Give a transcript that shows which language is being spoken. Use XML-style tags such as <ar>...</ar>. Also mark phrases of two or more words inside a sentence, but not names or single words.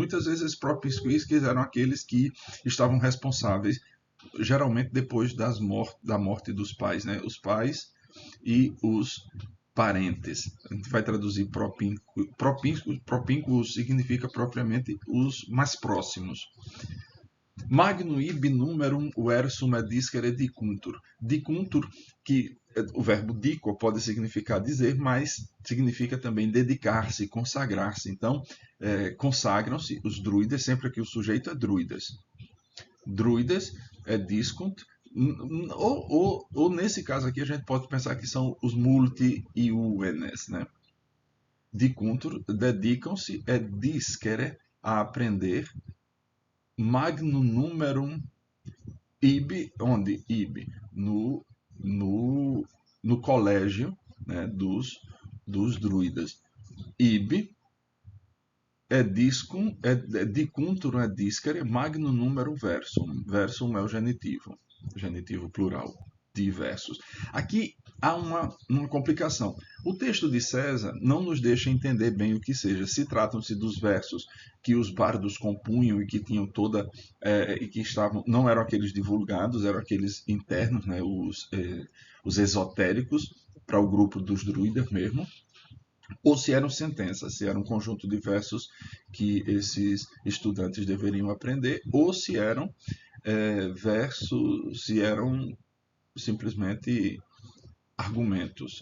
<pt>Muitas vezes, propinquisque eram aqueles que estavam responsáveis geralmente depois da morte dos pais, né? Os pais e os parentes. A gente vai traduzir propínquo. Propínquo significa propriamente os mais próximos.</pt> <la>Magnum ibi numerum versum ediscere dicuntur.</la> <pt>Dicuntur, que o verbo dico pode significar dizer, mas significa também dedicar-se, consagrar-se. Então, consagram-se os druidas, sempre que o sujeito é druidas. Druidas é discunt, ou nesse caso aqui a gente pode pensar que são os multi-iuenes, né? Dicuntur, dedicam-se, é discere, a aprender,</pt> <la>magnum numerum ibi,</la> <pt>onde</pt> <la>ibi?</la> <pt>No colégio, né, dos druidas.</pt> <la>Ibi dicuntur</la> <pt>é</pt> <la>discere, magnum numerum versum.</la> <pt>Versum é o genitivo plural de versos. Aqui há uma complicação. O texto de César não nos deixa entender bem o que seja. Se tratam-se dos versos que os bardos compunham e que tinham toda e que estavam, não eram aqueles divulgados, eram aqueles internos, né, os esotéricos para o grupo dos druidas mesmo, ou se eram sentenças, se era um conjunto de versos que esses estudantes deveriam aprender, ou se eram versos, se eram simplesmente argumentos.</pt>